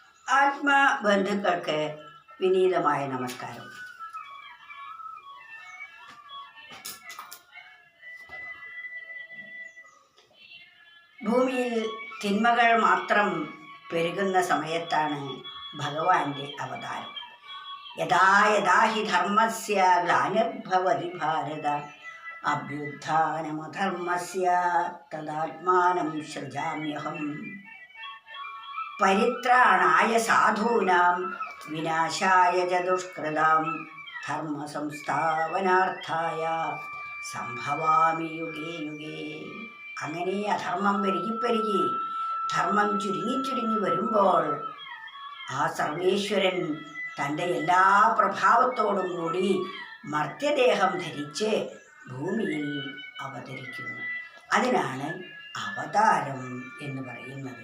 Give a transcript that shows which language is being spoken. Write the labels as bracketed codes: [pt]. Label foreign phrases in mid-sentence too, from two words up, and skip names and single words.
[ml] ആത്മബന്ധുക്കൾക്ക് വിനീതമായ നമസ്കാരം. ഭൂമിയിൽ തിന്മകൾ മാത്രം പെരുകുന്ന സമയത്താണ് ഭഗവാന്റെ അവതാരം. [sa] യഥാ യഥാ ഹി ധർമ്മസ്യ ഗ്ലാനിർഭവതി ഭാരത അഭ്യുത്ഥാനമധർമ്മസ്യ തദാത്മാനം സൃജാമ്യഹം. പരിത്രാണായ സാധൂനാം വിനാശായ ച ദുഷ്കൃതാം ധർമ്മസംസ്ഥാപനാർത്ഥായ സംഭവാമി യുഗേ യുഗേ. [ml] അങ്ങനെ അധർമ്മം പെരുകി ധർമ്മം ചുരുങ്ങി വരുമ്പോൾ ആ സർവേശ്വരൻ തൻ്റെ എല്ലാ പ്രഭാവത്തോടും കൂടി മർത്യദേഹം ധരിച്ച് ഭൂമിയിൽ അവതരിക്കുന്നു. അതിനാണ് അവതാരം എന്ന് പറയുന്നത്.